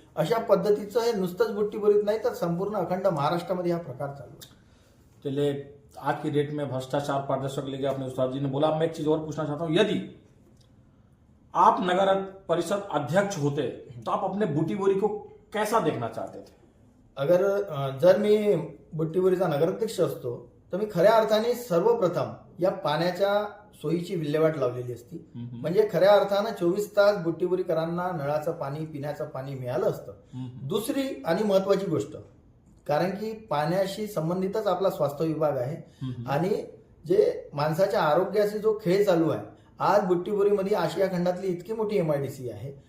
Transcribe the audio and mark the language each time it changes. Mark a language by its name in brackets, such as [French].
[Marathi] अशा पद्धतीचं हे नुसतंच बुट्टीबोरीत नाही तर संपूर्ण अखंड महाराष्ट्रामध्ये हा प्रकार चालू है. [Hindi] चलिए, आज की डेट में भ्रष्टाचार पारदर्शक लेके आपने उस्ताद जी ने बोला. मैं एक चीज और पूछना चाहता हूं, यदि आप नगर परिषद अध्यक्ष होते तो आप अपने बुटीबोरी को कैसा देखना चाहते थे? [Marathi] जर मी बुट्टीबोरीचा नगराध्यक्ष असतो तर मी खऱ्या अर्थाने सर्वप्रथम या पाण्याच्या सोयीची विल्हेवाट लावलेली असती. म्हणजे खऱ्या अर्थानं 24 तास बुट्टीबोरीकरांना नळाचं पाणी, पिण्याचं पाणी मिळालं असतं. दुसरी आणि महत्वाची गोष्ट, कारण की पाण्याशी संबंधितच आपला स्वास्थ्य विभाग आहे आणि जे माणसाच्या आरोग्याशी जो खेळ चालू आहे, आज बुट्टीबोरीमध्ये आशिया खंडातली इतकी मोठी MIDC आहे.